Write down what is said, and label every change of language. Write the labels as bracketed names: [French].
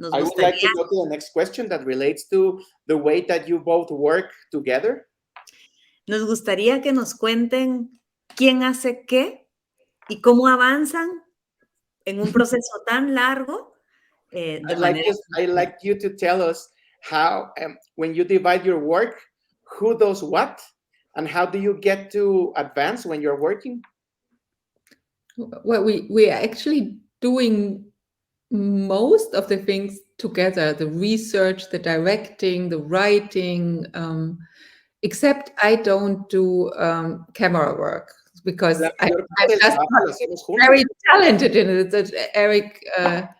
[English] I would like to go to the next question that relates to the way that you both work together. [Spanish] Nos gustaría que nos cuenten quién hace qué y cómo avanzan en un proceso tan largo. [English] I'd like you to tell us how, when you divide your work, who does what, and how do you get to advance when you're working? Well, we are actually doing most of the things together, the research, the directing, the writing, except I don't do camera work because I'm just not very talented in it.